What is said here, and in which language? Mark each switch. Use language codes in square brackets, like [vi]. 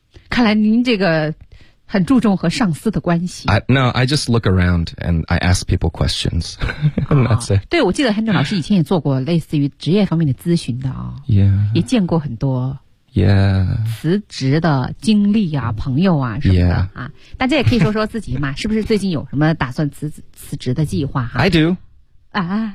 [zh] 看来您这个很注重和上司的关系。 [en] I just look around and I ask people questions. And that's it. [zh] 对，我记得 Henry 老师以前也做过类似于职业方面的咨询的 [en] Yeah. [zh] 也见过很多。 [en] Yeah. [zh] 辞职的经历啊，朋友啊什么的啊。大家也可以说说自己嘛，是不是最近有什么打算辞职的计划 [en] I do. 啊